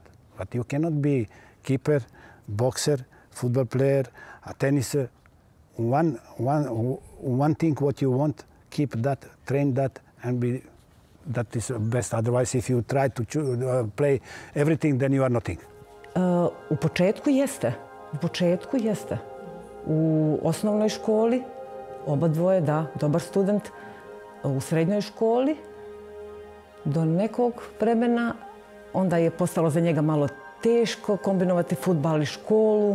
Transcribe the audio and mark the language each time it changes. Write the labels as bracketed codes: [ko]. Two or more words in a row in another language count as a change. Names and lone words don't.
[en] But you cannot be keeper, boxer, football player, a tenniser. One thing what you want, keep that, train that, and be. That is best. Otherwise, if you try to play everything, then you are nothing. [sr] U početku jeste. U osnovnoj školi, oba dvoje, da, dobar student. u srednjoj školi do nekog vremena. Onda je postalo za njega malo teško kombinovati fudbal i školu.